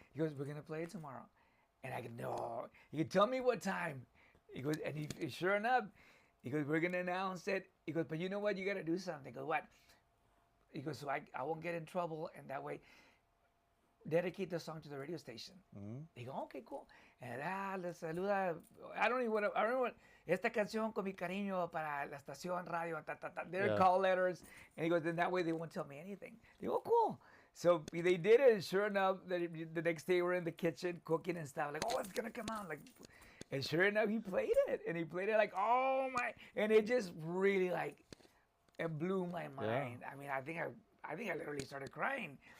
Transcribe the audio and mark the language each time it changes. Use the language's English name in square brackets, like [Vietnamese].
[English] He goes, "We're gonna play it tomorrow." And I go, "No." He goes, "Tell me what time." He goes, and he sure enough, he goes, "We're gonna announce it." He goes, "But you know what? You gotta do something." I go, "What?" He goes, "So I won't get in trouble, and that way dedicate the song to the radio station." He goes, "Okay, cool." And [Spanish] les saluda. [English] I don't know what. [Spanish] Esta canción con mi cariño para la estación radio. [English] They're call letters. And he goes, "Then that way they won't tell me anything." They go, "Oh, cool." So they did it, and sure enough, the next day we're in the kitchen cooking and stuff. Like, "Oh, it's gonna come out." And sure enough, he played it, and he played it like, "Oh my!" And it just really it blew my mind. I mean, I think I literally started crying.